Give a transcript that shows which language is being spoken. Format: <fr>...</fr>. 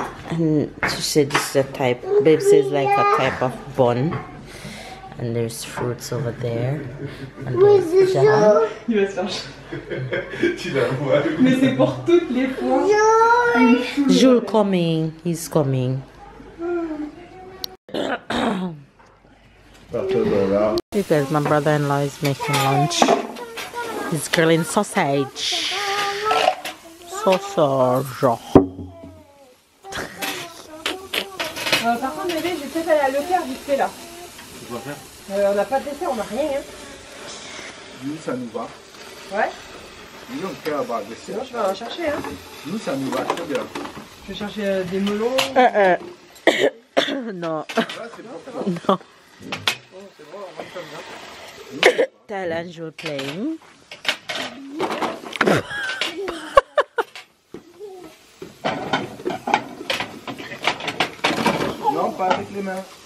<en>And she said this is a type, babe says like a type of bun. And there's fruits over there. And there's jam.</en> <fr>Mais c'est pour toutes les fois.</fr> <en>Jules coming, he's coming. Because my brother-in-law is making lunch. He's grilling sausage. Sausage.</en> <fr>Par contre, bébé, je vais peut-être aller à l'hôtel vite fait là. Quoi faire? On n'a pas de dessert, on n'a rien. Hein. Nous, ça nous va. Ouais. Nous, on peut avoir des desserts. Sinon, je vais en chercher. Hein. Nous, ça nous va très bien. Je vais chercher des melons. Non. Là, c'est pour toi. Non. Oh, c'est bon, on va comme ça.</fr> <en>Thailand, you're playing.</en> <fr>Non, pas avec les mains.</fr>